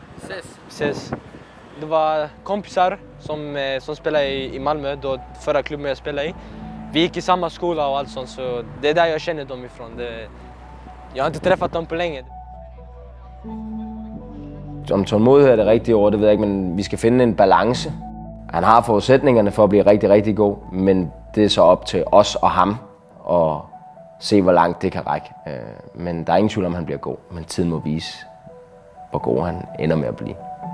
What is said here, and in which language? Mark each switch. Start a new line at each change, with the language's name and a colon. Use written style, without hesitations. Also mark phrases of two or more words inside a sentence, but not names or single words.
Swedish: Ses. Det var kompisar som spelade i Malmö, då förra klubben jag spelade i. Vi gick i samma skola och allt sånt, så det är där jag känner dem ifrån. Jag har inte träffat dem på länge.
Danish: Om tålmodighed er det rigtige ord, det ved jeg ikke, men vi skal finde en balance. Han har forudsætningerne for at blive rigtig, rigtig god, men det er så op til os og ham at se, hvor langt det kan række. Men der er ingen tvivl om, han bliver god, men tiden må vise, hvor god han ender med at blive.